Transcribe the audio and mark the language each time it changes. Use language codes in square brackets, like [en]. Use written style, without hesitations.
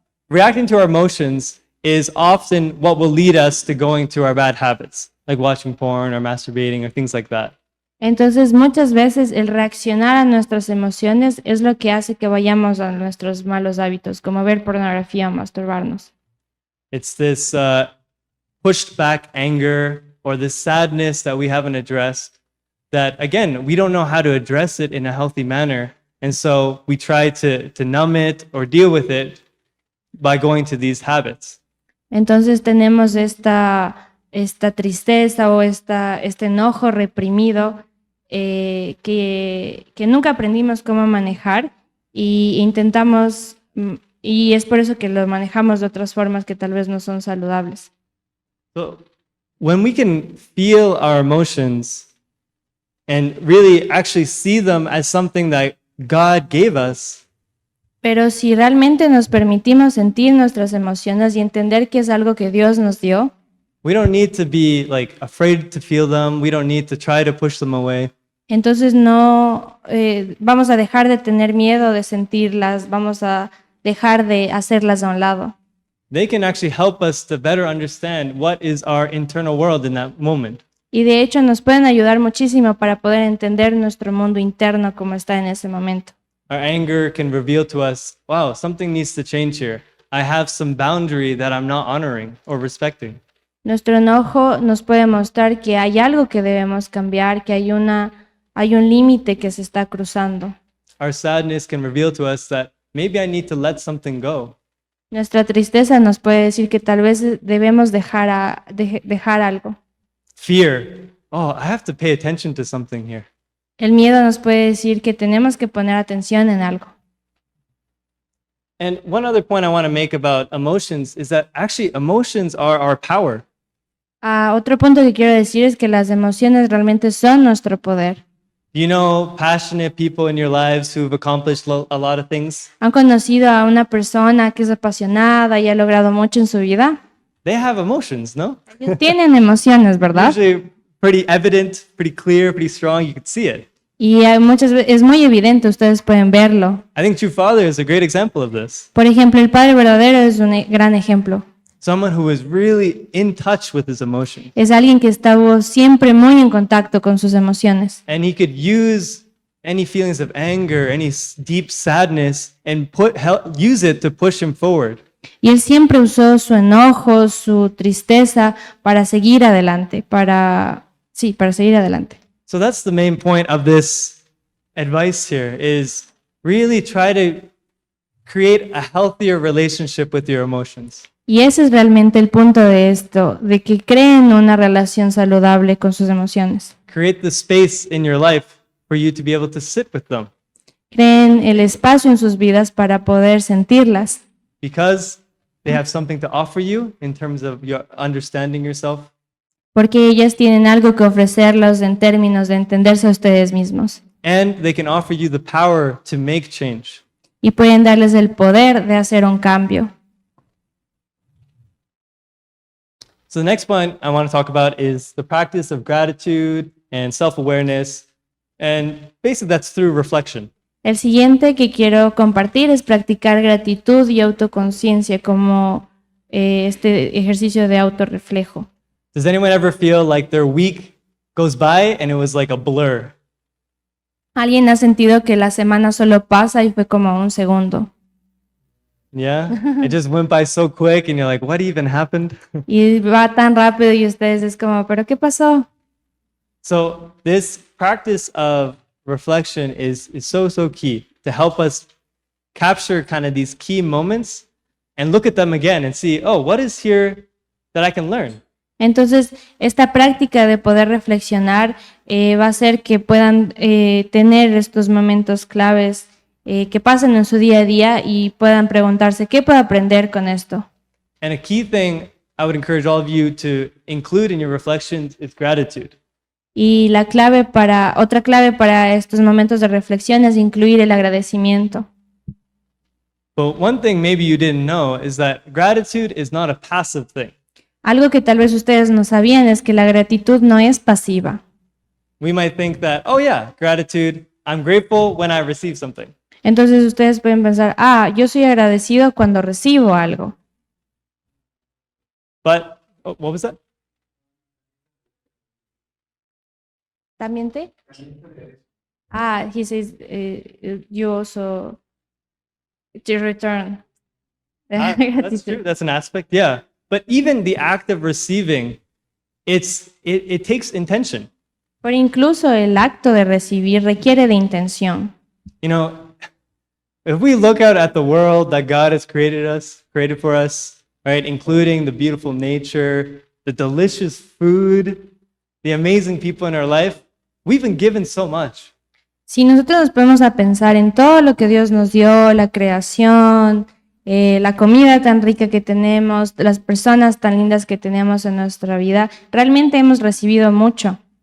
[en] Reacting to our emotions is often what will lead us to going to our bad habits, like watching porn or masturbating or things like that. [es] Entonces, muchas veces el reaccionar a nuestras emociones es lo que hace que vayamos a nuestros malos hábitos, como ver pornografía o masturbarnos. [en] It's this pushed back anger or this sadness that we haven't addressed that, again, we don't know how to address it in a healthy manner. And so we try to numb it or deal with it by going to these habits. [es] Entonces tenemos esta tristeza o este enojo reprimido que nunca aprendimos cómo manejar y intentamos, y es por eso que lo manejamos de otras formas que tal vez no son saludables. [en] So when we can feel our emotions and really actually see them as something that God gave us, [es] Pero si realmente nos permitimos sentir nuestras emociones y entender que es algo que Dios nos dio, [en] we don't need to be like afraid to feel them. We don't need to try to push them away. [es] entonces no vamos a dejar de tener miedo de sentirlas, vamos a dejar de hacerlas a un lado. [en] They can actually help us to better understand what is our internal world in that moment. [es] Y de hecho nos pueden ayudar muchísimo para poder entender nuestro mundo interno como está en ese momento. [en] Our anger can reveal to us, wow, something needs to change here. I have some boundary that I'm not honoring or respecting. [es] Nuestro enojo nos puede mostrar que hay algo que debemos cambiar, que hay un límite que se está cruzando. [en] Our sadness can reveal to us that maybe I need to let something go. [es] Nuestra tristeza nos puede decir que tal vez debemos dejar algo. [en] Fear, oh, I have to pay attention to something here. [es] El miedo nos puede decir que tenemos que poner atención en algo. [en] And one other point I want to make about emotions is that actually emotions are our power. [es] Otro punto que quiero decir es que las emociones realmente son nuestro poder. [en] You know passionate people in your lives who've accomplished a lot of things? [es] ¿Han conocido a una persona que es apasionada y ha logrado mucho en su vida? [en] They have emotions, no? [es] Ellos tienen emociones, ¿verdad? [en] Usually pretty evident, pretty clear, pretty strong. You can see it. [es] Y hay muchas veces es muy evidente, ustedes pueden verlo. [en] I think True Father is a great example of this. [es] Por ejemplo, el Padre verdadero es un gran ejemplo. [en] Someone who is really in touch with his emotions. [es] Es alguien que estuvo siempre muy en contacto con sus emociones. [en] And he could use any feelings of anger, any deep sadness, and use it to push him forward. [es] Y él siempre usó su enojo, su tristeza para seguir adelante, para seguir adelante. [en] So that's the main point of this advice here is really try to create a healthier relationship with your emotions. [es] Y ese es realmente el punto de esto, de que creen una relación saludable con sus emociones. [en] Create the space in your life for you to be able to sit with them [es] Creen el espacio en sus vidas para poder sentirlas, [en] because they have something to offer you in terms of your understanding yourself. [es] porque ellas tienen algo que ofrecerlos en términos de entenderse a ustedes mismos. [en] And they can offer you the power to make change. [es] Y pueden darles el poder de hacer un cambio. [en] So the next point I want to talk about is the practice of gratitude and self-awareness. And basically that's through reflection. [es] El siguiente que quiero compartir es practicar gratitud y autoconciencia como este ejercicio de autorreflejo. [en] Does anyone ever feel like their week goes by and it was like a blur? [es] ¿Alguien ha sentido que la semana solo pasa y fue como un segundo? [en] Yeah? It just went by so quick and you're like, what even happened? [es] Y va tan rápido y ustedes es como, ¿pero qué pasó? [en] So this practice of reflection is so key to help us capture kind of these key moments and look at them again and see, oh, what is here that I can learn? [es] Entonces, esta práctica de poder reflexionar va a hacer que puedan tener estos momentos claves que pasen en su día a día y puedan preguntarse, ¿qué puedo aprender con esto? [en] And a key thing I would encourage all of you to include in your reflections is gratitude. [es] Y otra clave para estos momentos de reflexión es incluir el agradecimiento. [en] But one thing maybe you didn't know is that gratitude is not a passive thing. [es] Algo que tal vez ustedes no sabían es que la gratitud no es pasiva. [en] We might think that, oh yeah, gratitude, I'm grateful when I receive something. [es] Entonces ustedes pueden pensar, yo soy agradecido cuando recibo algo. [en] But, what was that? [es] ¿También te? [en] He says, you also to return. That's true, that's an aspect, yeah. But even the act of receiving, it takes intention. [es] Pero incluso el acto de recibir requiere de intención. [en] You know, if we look out at the world that God has created for us, right? Including the beautiful nature, the delicious food, the amazing people in our life. We've been given so much. [es] Si nosotros nos ponemos a pensar en todo lo que Dios nos dio, la creación, la comida tan rica que tenemos, las personas tan lindas que tenemos en nuestra vida, realmente hemos recibido mucho.